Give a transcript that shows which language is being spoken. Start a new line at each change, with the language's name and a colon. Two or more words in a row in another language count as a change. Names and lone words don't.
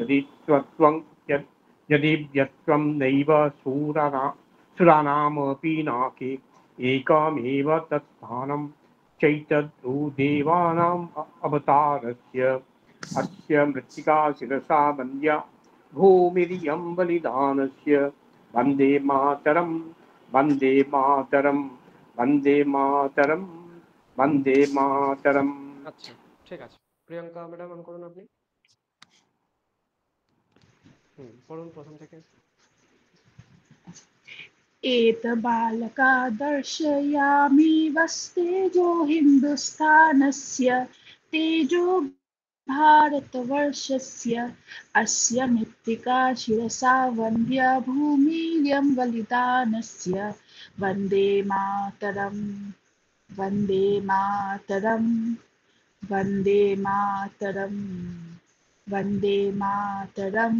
Sanskrit: यदि व्यत्वं नैव सुराणामपि नाके एकमेव तत्स्थानं चैतद्रु देवानाम् अवतारस्य अस्य मृत्तिका शिरसा वन्द्या भूमिरियं बलिदानस्य वन्दे मातरं वन्दे मातरं वन्दे मातरं वन्दे मातरं।
Bangla: আচ্ছা, ঠিক আছে। প্রিয়াঙ্কা ম্যাডাম অন করুন আপনি। পড়ুন প্রথম থেকে।
Sanskrit: एतबालका दर्शयामि वस्तेजो हिन्दुस्थानस्य तेजो भारतवर्षस्य अस्य मृत्तिका शिरसा वन्द्या भूमिर्यं बलिदानस्य वन्दे मातरं वन्दे मातरं वन्दे मातरं वन्दे मातरम्।